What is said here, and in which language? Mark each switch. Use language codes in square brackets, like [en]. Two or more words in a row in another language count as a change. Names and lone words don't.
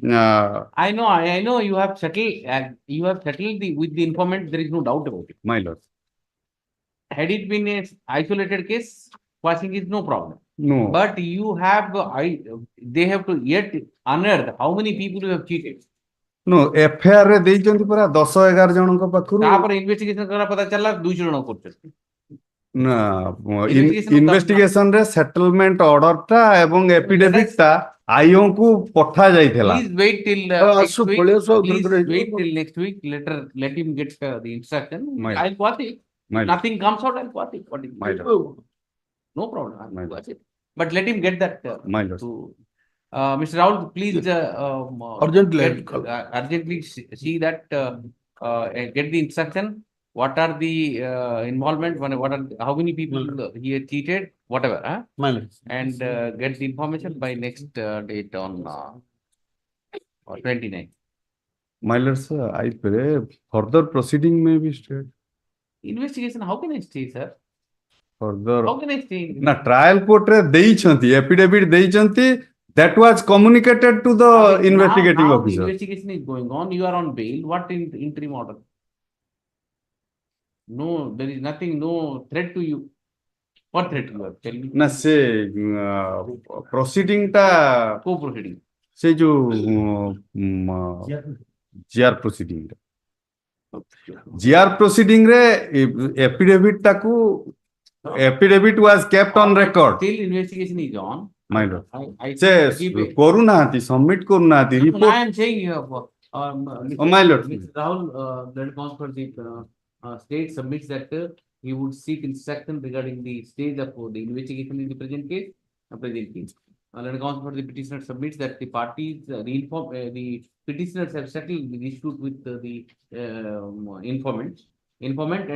[en] I know you have settled, with the informant, there is no doubt about it. my lords. Had it been an isolated case, quashing is no problem. No. But you have, they have to yet unearth how many people you have cheated. No, FIR [or] ରେ ଦେଇଛନ୍ତି ପରା 10-11 ଜଣଙ୍କ ପାଖରୁ ତାପରେ ଇନଭେଷ୍ଟିଗେସନ କରା ପତା ଚାଲିଲା 200 ଜଣ କରୁଛନ୍ତି। ନା [en] Investigation [or] ଇନଭେଷ୍ଟିଗେସନ ରେ [en] settlement order [or] ଟା ଏବଂ ଏଫିଡେଭିଟ ଟା ଆଇଓ କୁ ପଠା ଯାଇଥିଲା। [en] Please wait till [or] ଆସୁ, ପଳେଇ ଆସୁ, ଆଉ [en] Please [or] ଥରେ ହେଇଯିବ। [en] wait till next week. Let him get the instruction. My- I'll quote it. My- Nothing comes out, I'll quote it. What is My- No problem. I'll My- quote it. But let him get that. My lord. Mr. Rahul, please Urgently, get, I'll call. urgently see that get the instruction. What are the involvement? What are how many people he had cheated? Whatever, huh? My lord. And get the information by next date on 29. My lord, sir, I pray further proceeding may be stayed. Investigation, how can I stay, sir? Further How can I stay? [or] ନା ଟ୍ରାଏଲ କୋର୍ଟରେ ଦେଇଛନ୍ତି ଏଫିଡେଭିଟ ଦେଇଛନ୍ତି [en] that was communicated to the investigating now officer. Investigation is going on. You are on bail. What interim order? No, there is nothing. No threat to you. What threat you have? Tell me. [or] ନା ସେ proceeding ଟା [en] Co-proceeding. [or] ସେ ଯୋଉ [en] GR proceeding [or] ରେ ଏଫିଡେଭିଟ ଟାକୁ ଏଫିଡେଭିଟ [en] was kept on record. Still investigation is on. My lord. I [or] ସେ [en] keep it. [or] କରୁନାହାନ୍ତି ସବମିଟ କରୁନାହାନ୍ତି [en] No, [or] ରିପୋର୍ଟ [en] I am saying you have. my lord. Mr. Rahul, the counsel the state submits that he would seek instruction regarding the stage of the investigation in the present case. The counsel for the petitioner submits that the parties, the petitioners have settled the dispute with the informant and